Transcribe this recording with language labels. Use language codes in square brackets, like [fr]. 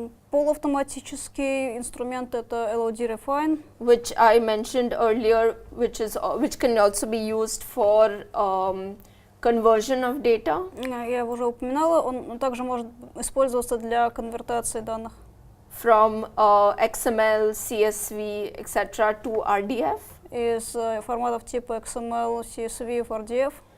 [ru] Полуавтоматический инструмент — это LOD refine, [en] which I mentioned earlier, which can also be used for conversion of data. [ru] Я уже упоминала, он также может использоваться для конвертации данных. [en] From XML, CSV, etc. to RDF. [ru] Из форматов типа XML, CSV, RDF.